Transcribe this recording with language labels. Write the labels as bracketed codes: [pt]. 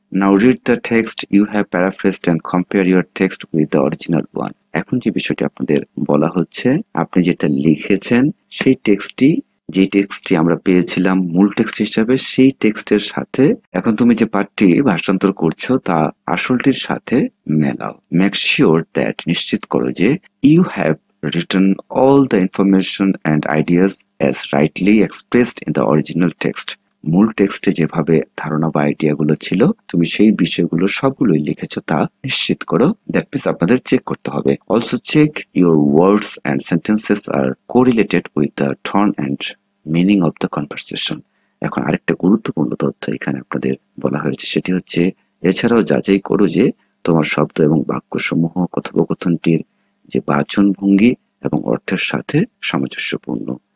[en] Now read the text you have paraphrased and compare your text with the original one. [bn] এখন যে বিষয়টি আপনাদের বলা হচ্ছে, আপনি যেটা লিখেছেন সেই টেক্সটটি, যে টেক্সটটি আমরা পেয়েছিলাম মূল টেক্সট হিসাবে, সেই টেক্সটের সাথে এখন তুমি যে পাঠটি ভাষান্তর করছো তা আসলটির সাথে মেলাও। [en] make sure that, [bn] নিশ্চিত করো যে, [en] You have written all the information and ideas as rightly expressed in the original text. [bn] মূল টেক্সটে যেভাবে ধারণা বা আইডিয়া গুলো ছিল তুমি সেই বিষয়গুলো সবগুলোই লিখেছো তা নিশ্চিত করো। [en] that means [bn] আপনাদের চেক করতে হবে। [en] Also check your words and sentences are correlated with the tone and meaning of the conversation. [bn] এখন আরেকটা গুরুত্বপূর্ণ তথ্য এখানে আপনাদের বলা হয়েছে, সেটি হচ্ছে এছাড়াও যাচাই করো যে তোমার শব্দ এবং বাক্যসমূহ কথোপকথনটির যে বাচন ভঙ্গি এবং অর্থের সাথে সামঞ্জস্যপূর্ণ।